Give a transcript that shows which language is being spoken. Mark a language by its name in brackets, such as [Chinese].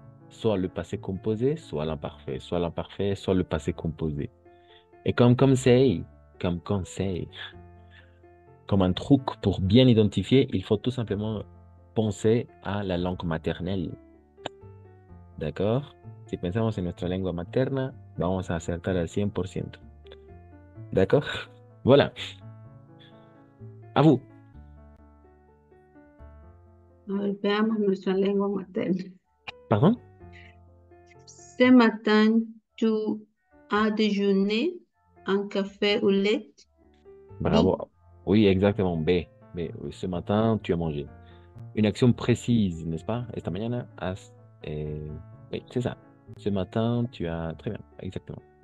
[French] Soit le passé composé, soit l'imparfait, soit le passé composé. Et comme conseil, comme un truc pour bien identifier, il faut tout simplement penser a la langue maternelle. ¿D'accord? [Spanish] Si pensamos en nuestra lengua materna, vamos a acertar al 100%. [French] ¿D'accord? Voilà. À vous. [Spanish] A ver, veamos nuestra lengua materna. [French] Pardon? Ce matin, tu as déjeuné un café au lait? Bravo. Oui, exactement. B. B. Oui, ce matin, tu as mangé. Une action précise, n'est-ce pas? [Spanish] Esta mañana has... [French] Oui, c'est ça. Ce matin, tu as... Très bien, exactement.